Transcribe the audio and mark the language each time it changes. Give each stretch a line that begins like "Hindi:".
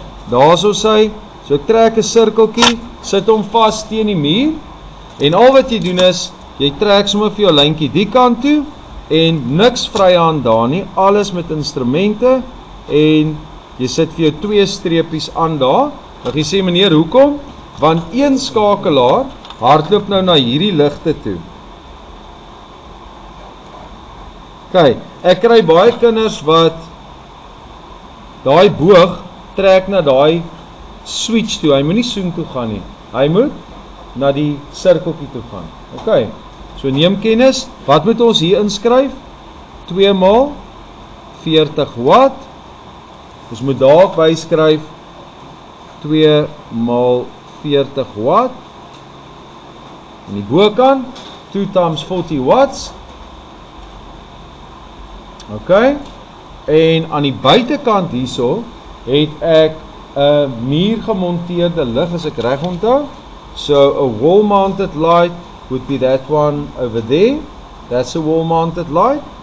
Afrikaans: Daarso sy, so ek trek 'n sirkeltjie, sit hom vas teen die muur, en al wat jy doen is, jy trek sommer vir jou lyntjie die kant toe, en niks vryhand daar nie, alles met instrumente, en jy sit vir jou 2 streepies aan daar. Dan jy sê, meneer, hoekom? Want een skakelaar hardloop nou na hierdie ligte toe. Kyk, ek kry baie kinders wat daai boog trek na daai switch toe. Hy moet nie soen toe gaan nie. Hy moet na die sirkeltjie toe gaan. OK. So neem kennis. Wat moet ons hier inskryf? 2 maal 40 watt. Ons moet daar byskryf 2 maal 40 watt. En die bokant 2 times 40 watts. OK. En aan die buitekant hierso het ek 'n muurgemonteerde lig, as ek reg onthou.
English: So a wall mounted light would be that one over there. That's a wall mounted light.